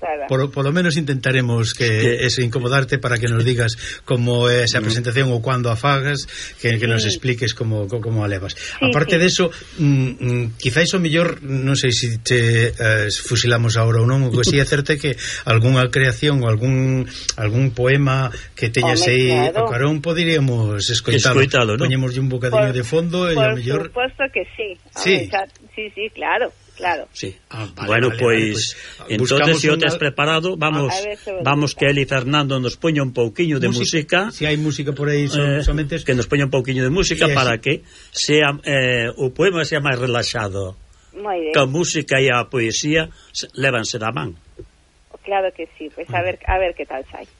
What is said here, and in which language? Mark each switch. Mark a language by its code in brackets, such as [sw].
[gl] Por lo menos intentaremos que incomodarte para que nos digas como esa presentación ou cuando a fagas, que nos expliques como a levas. Sí, aparte de eso, quizáis o mellor, non sei se te fusilamos agora ou non, ou si acerte que algunha creación ou algún poema que teñas aí o carón, poderíamos escoitalo, ¿no? Poñémoslle un bocadinho de fondo e a mellor. [es] Por supuesto que sí. [gl] Sí, claro. Claro. Sí. Vale, pois, entonces, si o tes preparado, vamos que él y Fernando nos poña un pouquiño de música. Si hai música por aí, somente... Que nos poña un pouquiño de música para que sea o poema sea máis relaxado. [es] Muy bien. [gl] Que a música e a poesía levanse da man. Claro que sí, pues a ver que tal sai.